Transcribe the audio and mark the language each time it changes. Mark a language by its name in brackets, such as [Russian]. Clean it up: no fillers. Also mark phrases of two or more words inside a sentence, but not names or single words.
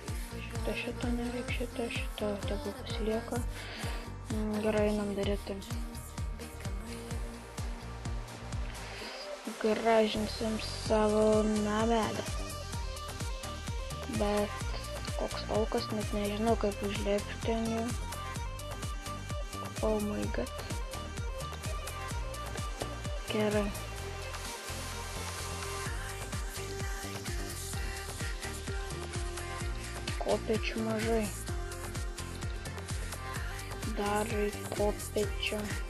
[Lithuanian] Šito nereikia, šito tegu pasilieka. Gerai, einam daryti. Gražinsim savo namelį. Bet koks aukas, net nežinau kaip užlėpti ten jų. [English] Oh my god. [Lithuanian] Gerai. Kopėčių mažai. Dar kopėčių.